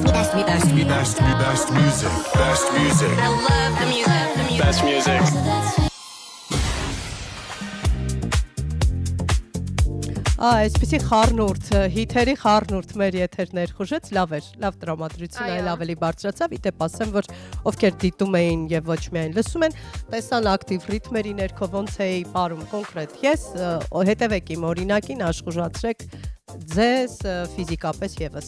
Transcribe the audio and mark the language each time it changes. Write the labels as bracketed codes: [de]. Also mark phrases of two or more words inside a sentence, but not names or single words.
[en] Best music. Best music. I love the music. Best music. [hy] Այսպեսի խառնուրդ, հիթերի խառնուրդ մեր եթեր ներխուժեց, լավ էր, լավ տրամադրություն այլ ավելի բարձրացավ, իդեպ ասեմ, որ ովքեր դիտում էին եւ ոչ միայն լսում են, տեսան ակտիվ ռիթմերի ներքո ոնց էի ապարում կոնկրետ ես, հետևեք իմ օրինակին, աշխուժացրեք ձեզ ֆիզիկապես եւս։